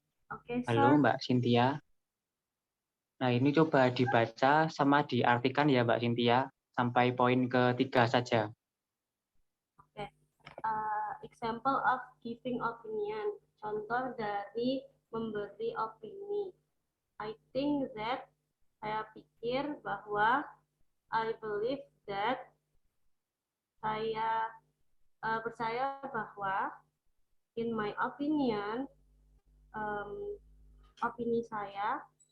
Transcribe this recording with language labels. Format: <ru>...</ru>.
<id>Oke, Halo</id> <en>sir.</en> <id>Mbak Cynthia. Nah, ini coba dibaca sama diartikan ya Mbak Cynthia, sampai poin ke-3 saja. Oke.</id> <en>Example of giving opinion.</en> <id>Contoh dari memberi opini.</id> <en>I think that,</en> <id>saya pikir bahwa,</id> <en>I believe that,</en> <id>saya percaya bahwa,</id> <en>in my opinion,</en> <id>opini saya.</id>